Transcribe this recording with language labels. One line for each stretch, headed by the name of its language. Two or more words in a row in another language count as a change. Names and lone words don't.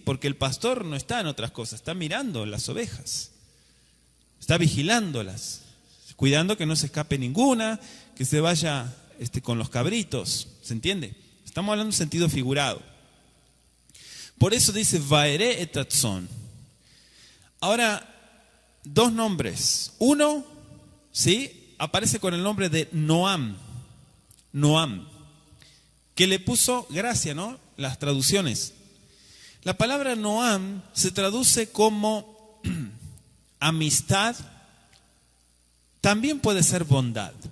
Spanish: Porque el pastor no está en otras cosas, está mirando las ovejas. Está vigilándolas, cuidando que no se escape ninguna, que se vaya con los cabritos, ¿se entiende? Estamos hablando en un sentido figurado. Por eso dice
Hebrew: וארעה את הצאן.
Spanish: Ahora, 2 nombres. Uno, ¿sí? Aparece con el nombre de Noam. Noam, que le puso gracia, ¿no? Las traducciones. La palabra Noam se traduce como amistad, también puede ser bondad.